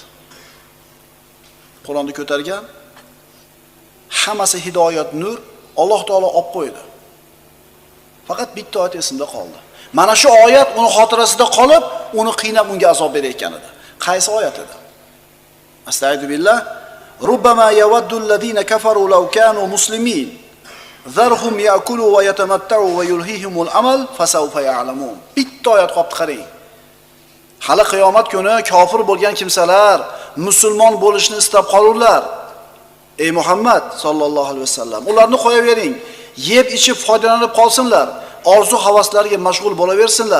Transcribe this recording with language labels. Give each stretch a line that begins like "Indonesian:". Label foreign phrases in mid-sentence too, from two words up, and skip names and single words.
Uzbek: Qur'onni ko'targan, hammasi hidoyat, nur, Alloh taolo olib qo'ydi. Faqat bitta oyat esimda qoldi. Mana shu oyat uni xotirasida qolib, uni qiynab unga azob berayotgan edi. Qaysi oyat edi?
Arabic: أستغفر الله. ربما يود الذين كفروا لو كانوا مسلمين. ذرهم يأكلوا ويتمتعوا ويلههم الأمل فسوف يعلمون.
Uzbek: Bitta oyat qopti qarang. Hali qiyomat kuni kofir bo'lgan kimsalar musulmon bo'lishni istab qolurlar. Ey Muhammad
Arabic: صلى الله عليه وسلم,
Uzbek: ularni qo'yavering, yeb ichib foydalanib qolsinlar, orzu havaslariga mashg'ul bo'laversinlar.